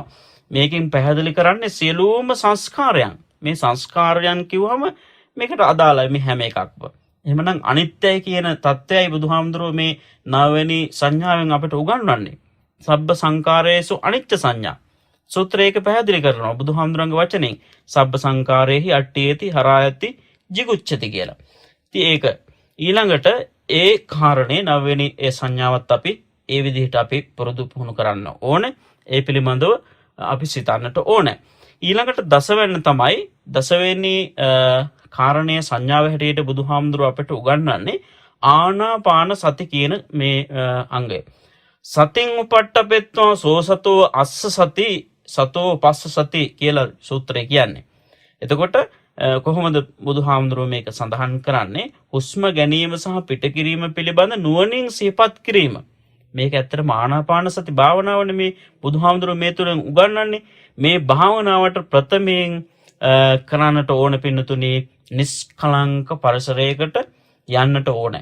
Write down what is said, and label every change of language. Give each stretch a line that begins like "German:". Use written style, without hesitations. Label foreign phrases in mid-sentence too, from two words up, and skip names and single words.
Sinhala: මේකෙන් පැහැදිලි කරන්නේ සියලුම සංස්කාරයන් මේ සංස්කාරයන් කිව්වම මේකට අදාළයි මේ හැම එකක්ම. එහෙමනම් අනිත්‍යයි කියන தත්ත්වයයි බුදුහාමුදුරුවෝ මේ 9 වෙනි සංඥාවෙන් අපිට උගන්වන්නේ.
Pali: සබ්බ සංකාරේසු අනිච්ච සංඥා.
Sinhala: සූත්‍රයක පැහැදිලි කරනවා බුදුහාමුදුරන්ගේ වචනෙන්
Pali: සබ්බ සංකාරේහි අට්ඨියේති හරායති jigucchati කියලා.
Sinhala: ඉතින් ඒක ඊළඟට ඒ කාරණේ 9 වෙනි ඒ සංඥාවත් අපි ඒ විදිහට අපි පුරුදු පුහුණු කරන්න ඕනේ. ඒ පිළිබඳව අපි සිතන්නට ඕනේ. ඊළඟට 10 වෙනි තමයි 10 වෙනි කාරණයේ සංඥාව හැටියට බුදුහාමුදුරුව අපට උගන්වන්නේ ආනාපාන සති කියන මේ අංගය.
Pali: සතින් උපට්ඨපෙත්වා සෝසතෝ අස්ස සති සතෝ පස්ස සති
Sinhala: කියලා සූත්‍රය කියන්නේ. එතකොට කොහොමද බුදුහාමුදුරුව මේක සඳහන් කරන්නේ? හුස්ම ගැනීම සහ පිටකිරීම පිළිබඳ නුවණින් සිහිපත් කිරීම. මේක ඇත්තටම ආනාපාන සති භාවනාවනේ මේ බුදුහාමුදුරුව මේ තුලින් උගන්වන්නේ. මේ භාවනාවට ප්‍රථමයෙන් කරන්නට ඕන පින්නතුනි නිස්කලංක පරිසරයකට යන්නට ඕනේ.